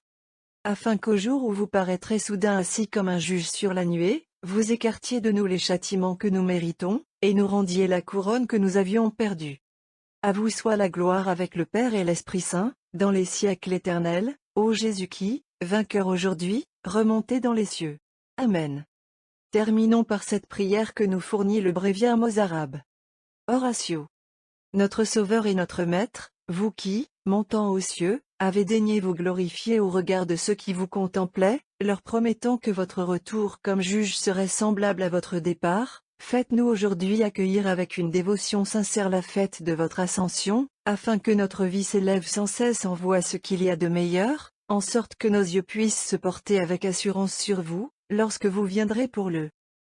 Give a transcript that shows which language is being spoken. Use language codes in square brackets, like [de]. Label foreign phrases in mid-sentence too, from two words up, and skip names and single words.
[fr] Afin qu'au jour où vous paraîtrez soudain assis comme un juge sur la nuée, vous écartiez de nous les châtiments que nous méritons, et nous rendiez la couronne que nous avions perdue. À vous soit la gloire avec le Père et l'Esprit Saint, dans les siècles éternels, ô Jésus qui, vainqueur aujourd'hui, remontez dans les cieux. Amen. Terminons par cette prière que nous fournit le bréviaire mozarabe. Oratio. Notre Sauveur et notre Maître, vous qui, montant aux cieux, avez daigné vous glorifier au regard de ceux qui vous contemplaient, leur promettant que votre retour comme juge serait semblable à votre départ, faites-nous aujourd'hui accueillir avec une dévotion sincère la fête de votre ascension, afin que notre vie s'élève sans cesse en vous à ce qu'il y a de meilleur, en sorte que nos yeux puissent se porter avec assurance sur vous, lorsque vous viendrez pour le